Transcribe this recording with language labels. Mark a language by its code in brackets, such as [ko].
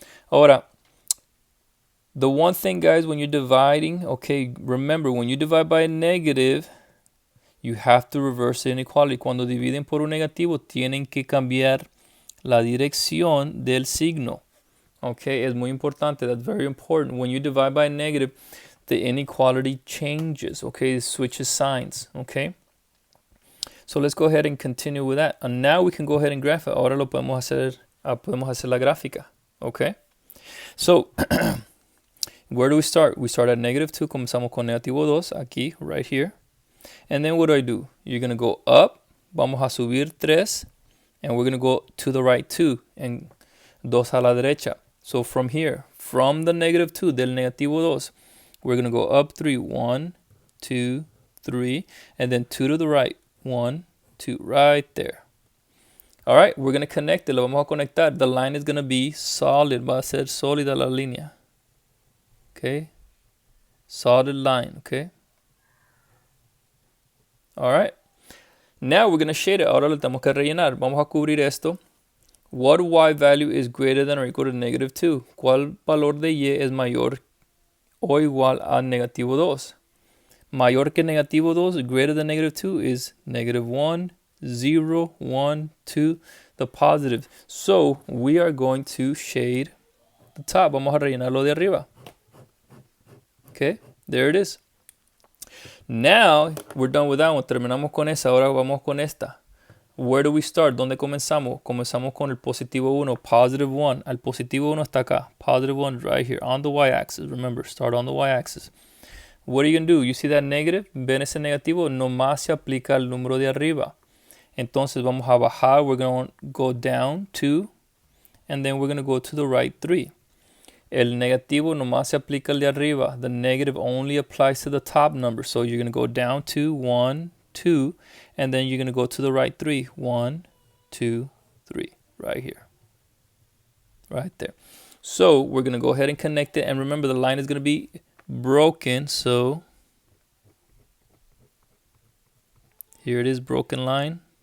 [en] Ahora, the one thing, guys, when you're dividing, okay, remember, when you divide by a negative, you have to reverse the inequality. [es] Cuando dividen por un negativo, tienen que cambiar la dirección del signo. [en] Okay, [es] es muy importante. [en] That's very important. When you divide by a negative, the inequality changes. Okay, it switches signs. Okay. So let's go ahead and continue with that. And now we can go ahead and graph it. [es] Ahora lo podemos hacer la gráfica. [en] Okay. So where do we start? We start at negative 2. [es] Comenzamos con negativo 2 aquí, [en] right here. And then what do? You're going to go up. [es] Vamos a subir 3. [en] And we're going to go to the right 2. And 2 [es] a la derecha. [en] So from here, from the negative 2, [es] del negativo 2, [en] we're going to go up 3. 1, 2, 3. And then 2 to the right. 1, 2, right there. All right, we're going to connect it. [es] Lo vamos a conectar. [en] The line is going to be solid. [es] Va a ser sólida la línea. Okay. [en] Solid line. [es] Okay. [en] All right. Now we're going to shade it. [es] Ahora lo tenemos que rellenar. Vamos a cubrir esto. [en] What y value is greater than or equal to negative 2? [es] ¿Cuál valor de y es mayor o igual a negativo 2? Mayor que negativo 2, [en] greater than negative 2 is negative 1, 0, 1, 2, the positive. So we are going to shade the top. [es] Vamos a rellenarlo de arriba. [en] Okay, there it is. Now we're done with that one. [es] Terminamos con esa. Ahora vamos con esta. [en] Where do we start? [es] ¿Dónde comenzamos? Comenzamos con el positivo 1, [en] positive 1. [es] El positivo 1 está acá. [en] Positive 1 right here on the y-axis. Remember, start on the y-axis. What are you going to do? You see that negative? [es] ¿Ven ese negativo? Nomás se aplica al número de arriba. Entonces vamos a bajar. [en] We're going to go down 2. And then we're going to go to the right 3. [es] El negativo nomás se aplica al de arriba. [en] The negative only applies to the top number. So you're going to go down 2, 1, 2. And then you're going to go to the right 3. 1, 2, 3. Right here. Right there. So we're going to go ahead and connect it. And remember, the line is going to be broken. So here it is, broken line.